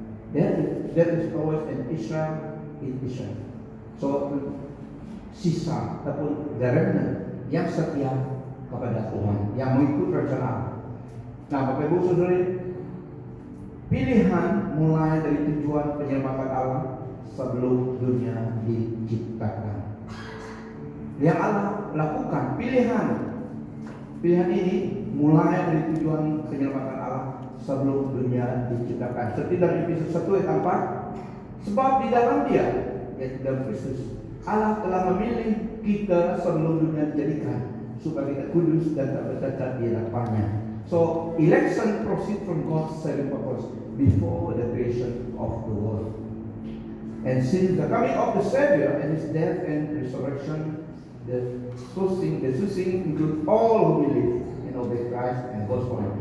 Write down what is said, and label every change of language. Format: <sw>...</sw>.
<en>There is always an Israel in Israel.</en> <ms>So sisa ataupun</ms> <en>the remnant</en> <ms>yang setia kepada Tuhan, yang mengikut rencana Allah. Nah, Bapak Ibu Saudara, pilihan mulai dari tujuan penyelamatan Allah sebelum dunia diciptakan. Yang Allah lakukan pilihan ini mulai dari tujuan penyelamatan Allah sebelum dunia diciptakan. Seperti dari Efesus 1 ayat 4, sebab di dalam Dia, yaitu dalam Kristus, Allah telah memilih kita sebelum dunia dijadikan supaya kita kudus dan tak bercacat di hadapannya.</ms> <en>So election proceeds from God's saving purpose before the creation of the world. And since the coming of the Savior and His death and resurrection, the choosing include all who believe and obey Christ and gospel.</en>